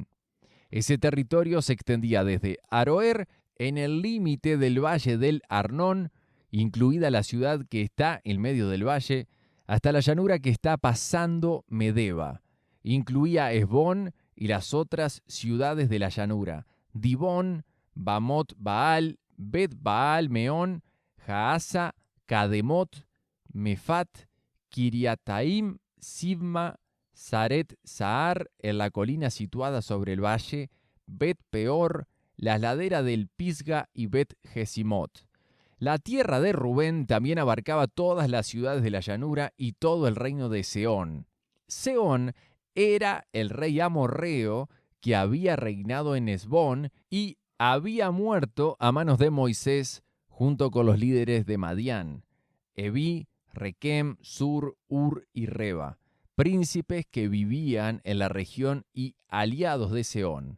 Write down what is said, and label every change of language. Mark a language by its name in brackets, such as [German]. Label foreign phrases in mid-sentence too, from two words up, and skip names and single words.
[Spanish] Ese territorio se extendía desde Aroer, en el límite del valle del Arnón, incluida la ciudad que está en medio del valle, hasta la llanura que está pasando Medeba. Incluía Hesbón y las otras ciudades de la llanura, Dibón, Bamot Baal, Bet Baal Meón, Jaasa, Cademot, Mefat, Kiriataim, Sibma, Saret Sahar, en la colina situada sobre el valle, Bet Peor, la ladera del Pisga y Bet Gesimot. La tierra de Rubén también abarcaba todas las ciudades de la llanura y todo el reino de Sehón. Sehón era el rey amorreo que había reinado en Hesbón y había muerto a manos de Moisés junto con los líderes de Madián, Eví, Requem, Sur, Ur y Reba, príncipes que vivían en la región y aliados de Sehón.